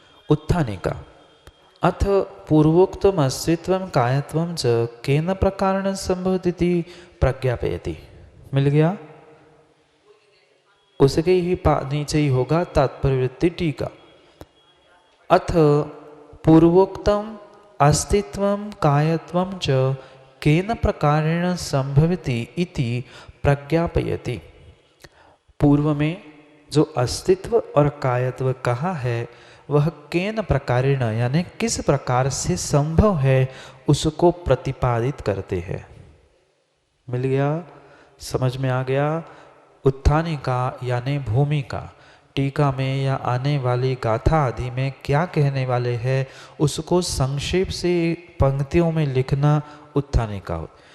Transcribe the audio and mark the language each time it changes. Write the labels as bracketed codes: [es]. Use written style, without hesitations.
[sa] उत्थानिका। अथ पूर्वोक्तम अस्तित्वं कायत्वं च केन प्रकारेण संभवतीति प्रज्ञापयति। [hi] मिल गया? उसके ही नीचे ही होगा तात्पर्य वृत्ति टीका। [sa] अथ पूर्वोक्तम अस्तित्वं कायत्वं च केन प्रकारेण संभवति इति प्रज्ञापयति। [hi] पूर्व में जो अस्तित्व और कायत्व कहा है वह केन प्रकारेण यानी किस प्रकार से संभव है उसको प्रतिपादित करते हैं। मिल गया? समझ में आ गया? उत्थानिका यानी भूमिका, टीका में या आने वाली गाथा आदि में क्या कहने वाले हैं उसको संक्षेप से पंक्तियों में लिखना उत्थानिका हो।